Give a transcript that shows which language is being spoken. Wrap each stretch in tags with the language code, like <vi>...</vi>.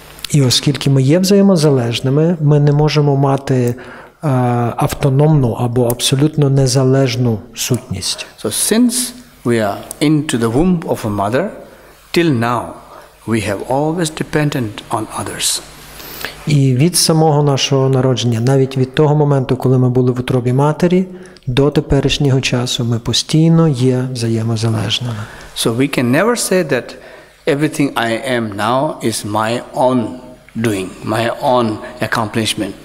<uk>І оскільки ми є взаємозалежними, ми не можемо мати автономну або абсолютно незалежну сутність.</uk> <en>So since we are into the womb of a mother, till now we have always dependent on others.</en> <uk>І від самого нашого народження, навіть від того моменту, коли ми були в утробі матері, до теперішнього часу ми постійно є взаємозалежними.</uk> <en>So we can never say that everything I am now is my own doing, my own accomplishment.</en>